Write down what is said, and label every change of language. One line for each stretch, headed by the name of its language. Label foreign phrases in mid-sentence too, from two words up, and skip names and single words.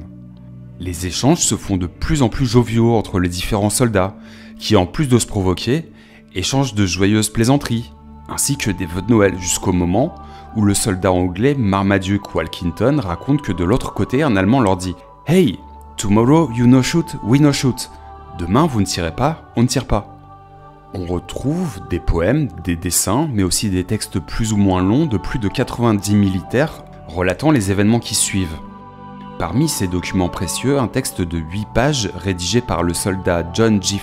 French: Les échanges se font de plus en plus joviaux entre les différents soldats, qui en plus de se provoquer, échangent de joyeuses plaisanteries, ainsi que des vœux de Noël jusqu'au moment où le soldat anglais Marmaduke Walkington raconte que de l'autre côté, un Allemand leur dit «
English: Hey, tomorrow you no shoot, we no shoot.
French: Demain vous ne tirez pas, on ne tire pas. » On retrouve des poèmes, des dessins, mais aussi des textes plus ou moins longs de plus de 90 militaires relatant les événements qui suivent. Parmi ces documents précieux, un texte de 8 pages rédigé par le soldat John G.